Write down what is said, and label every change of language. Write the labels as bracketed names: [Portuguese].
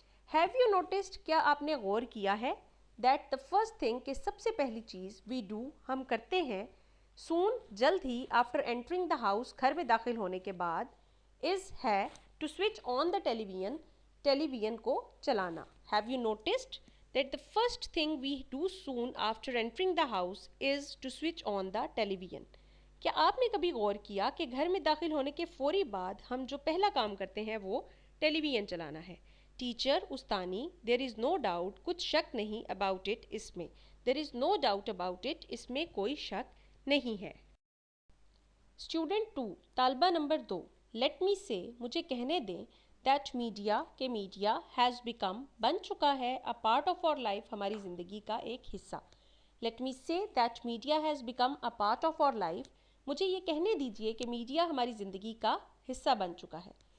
[English] have you noticed [Urdu] کیا آپ نے غور کیا ہے [English] that the first thing [Urdu] کہ سب سے پہلی چیز [English] we do [Urdu] ہم کرتے ہیں [English] soon جلد ہی after entering the house [Urdu] گھر میں داخل ہونے کے بعد [English] is ہے to switch on the television [Urdu] کو چلانا. [English] Have you noticed that the first thing we do soon after entering the house is to switch on the television. [Urdu] کیا آپ نے کبھی غور کیا کہ گھر میں داخل ہونے کے فوری بعد ہم جو پہلا کام کرتے ہیں وہ ٹیلی ویژن چلانا ہے. [English] teacher استانی there is no doubt [Urdu] کچھ شک نہیں [English] about it [Urdu] اس میں. [English] there is no doubt about it [Urdu] اس میں کوئی شک نہیں ہے. [English] student 2 طالبہ نمبر 2 let me say [Urdu] مجھے کہنے دیں [English] that media has become [Urdu] بن چکا ہے [English] a part of our life [Urdu] ہماری زندگی کا ایک حصہ. [English] let me say that media has become a part of our life [Urdu] مجھے یہ کہنے دیجئے کہ میڈیا ہماری زندگی کا حصہ بن چکا ہے.